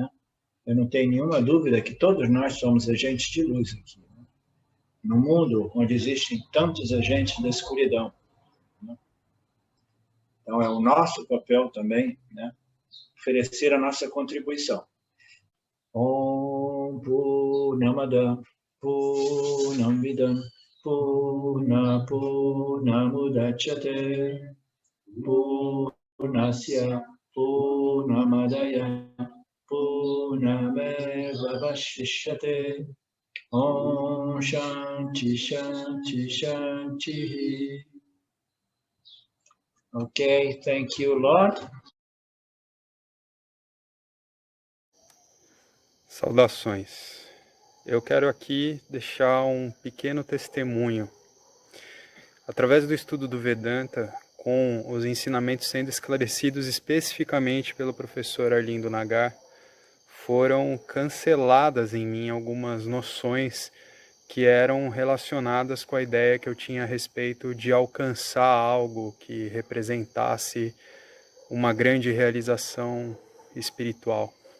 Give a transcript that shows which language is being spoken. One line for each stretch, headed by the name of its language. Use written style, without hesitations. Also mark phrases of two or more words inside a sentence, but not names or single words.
Portuguese: Eu não tenho nenhuma dúvida que todos nós somos agentes de luz aqui, né? No mundo onde existem tantos agentes da escuridão, né? Então, é o nosso papel também, né, oferecer a nossa contribuição.
Sanskrit: ॐ पूर्णमदः पूर्णमिदं पूर्ण पूर्णमुदच्यते पूर्णस्य पूर्णमादाय पूर्णमेव अवशिष्यते ॐ शान्तिः शान्तिः शान्तिः.
English: Okay, thank you, Lord.
Portuguese: Saudações. Eu quero aqui deixar um pequeno testemunho. Através do estudo do Vedanta, com os ensinamentos sendo esclarecidos especificamente pelo professor Arlindo Nagar, foram canceladas em mim algumas noções que eram relacionadas com a ideia que eu tinha a respeito de alcançar algo que representasse uma grande realização espiritual.